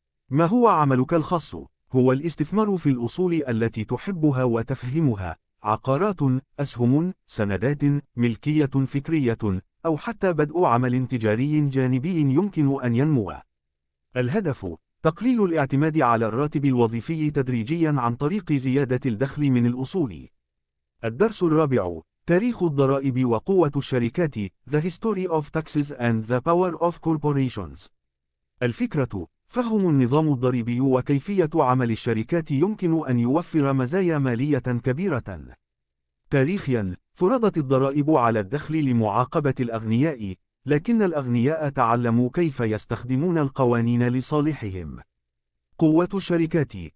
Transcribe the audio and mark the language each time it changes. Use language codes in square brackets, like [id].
[ar] ما هو عملك الخاص؟ هو الاستثمار في الأصول التي تحبها وتفهمها، عقارات، أسهم، سندات، ملكية فكرية، أو حتى بدء عمل تجاري جانبي يمكن أن ينمو. الهدف: تقليل الاعتماد على الراتب الوظيفي تدريجيا عن طريق زيادة الدخل من الأصول. الدرس الرابع: تاريخ الضرائب وقوة الشركات. [en] The History of Taxes and the Power of Corporations. [ar] الفكرة: فهم النظام الضريبي وكيفية عمل الشركات يمكن أن يوفر مزايا مالية كبيرة. تاريخيا، فرضت الضرائب على الدخل لمعاقبة الأغنياء، لكن الأغنياء تعلموا كيف يستخدمون القوانين لصالحهم. قوة الشركات.